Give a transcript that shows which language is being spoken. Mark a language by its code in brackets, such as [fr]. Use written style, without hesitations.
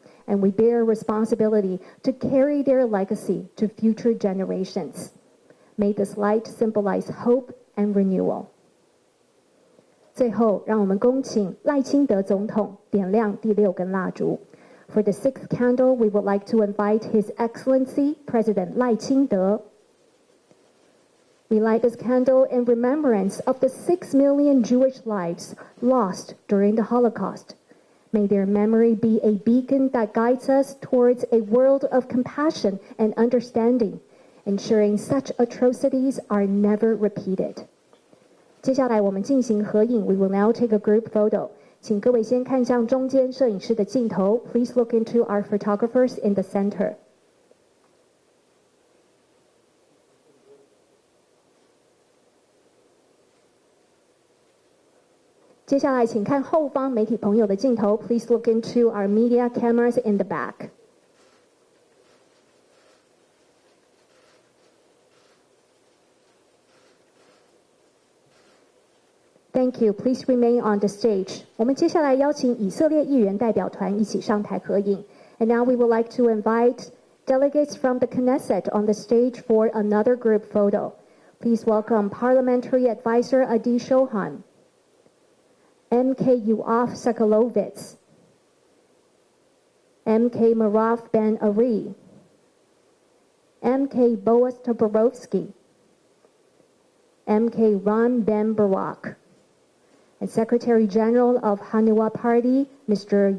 [en] and we bear responsibility to carry their legacy to future generations. May this light symbolize hope and renewal. [zh] 最后，让我们恭请赖清德总统点亮第6根蜡烛。 [en] For the 6th candle, we would like to invite His Excellency President Lai Ching-te. We light this candle in remembrance of the 6 million Jewish lives lost during the Holocaust. May their memory be a beacon that guides us towards a world of compassion and understanding, ensuring such atrocities are never repeated. [zh] 接下来我们进行合影 [en] We will now take a group photo. [zh] 请各位先看向中间摄影师的镜头 [en] Please look into our photographers in the center. [zh] 接下来请看后方媒体朋友的镜头 [en] Please look into our media cameras in the back. Thank you. Please remain on the stage. [zh] 我们接下来邀请以色列议员代表团一起上台合影。 [en] And now we would like to invite delegates from the Knesset on the stage for another group photo. Please welcome Parliamentary Advisor Adi Shohan, MK Yoav Sakalovitz, MK Marav Ben Ari, MK Boaz Toporowski, MK Ron Ben Barak, and Secretary General of Hanua Party, Mr.